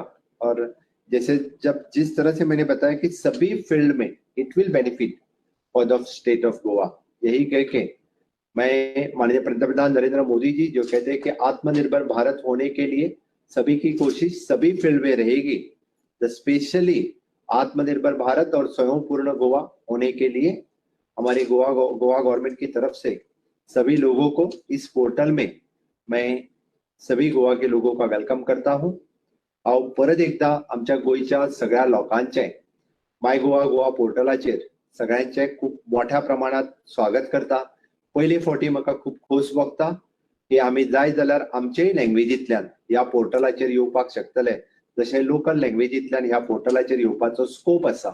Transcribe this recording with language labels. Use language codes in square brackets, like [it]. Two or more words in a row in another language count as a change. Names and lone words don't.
[hi] और जैसे जिस तरह से मैंने बताया कि सभी फील्ड में [en] it will benefit for the State of Goa, [hi] यही कह के मैं माननीय पंतप्रधान नरेंद्र मोदी जी जो कहते हैं कि आत्मनिर्भर भारत होने के लिए सभी की कोशिश सभी फील्ड में रहेगी, स्पेशली आत्मनिर्भर भारत और स्वयं पूर्ण गोवा होने के लिए हमारी गोवा गवर्नमेंट की तरफ से सभी लोगों को इस पोर्टल में मैं सभी गोवा के लोगों का वेलकम करता हूं। [kok] और परत एकदा आमच्या गोयच्या सगळ्या लोकांचे माय गोवा पोर्टलाचेर सगळ्यांचे खूप मोठ्या प्रमाणात स्वागत करता। पयले फावटी म्हाका खूप खोस भोगता की आमी जाय जाल्यार आमचेय लँग्वेजींतल्यान ह्या पोर्टलाचेर येवपाक शकतले, जशें लोकल लँग्वेजींतल्यान ह्या पोर्टलाचेर येवपाचो स्कोप आसा।